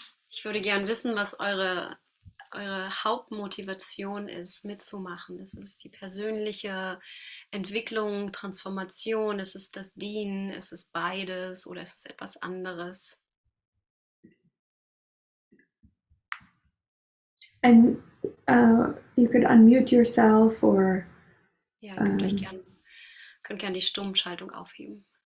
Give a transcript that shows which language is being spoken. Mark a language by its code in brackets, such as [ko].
[de] Ich würde gern wissen, was eure Hauptmotivation ist, mitzumachen. Ist es die persönliche Entwicklung, Transformation? Ist es das Dienen? Ist es beides oder ist es etwas anderes? [en] And you could unmute yourself, or [de] Ja, könnt gern die Stummschaltung aufheben.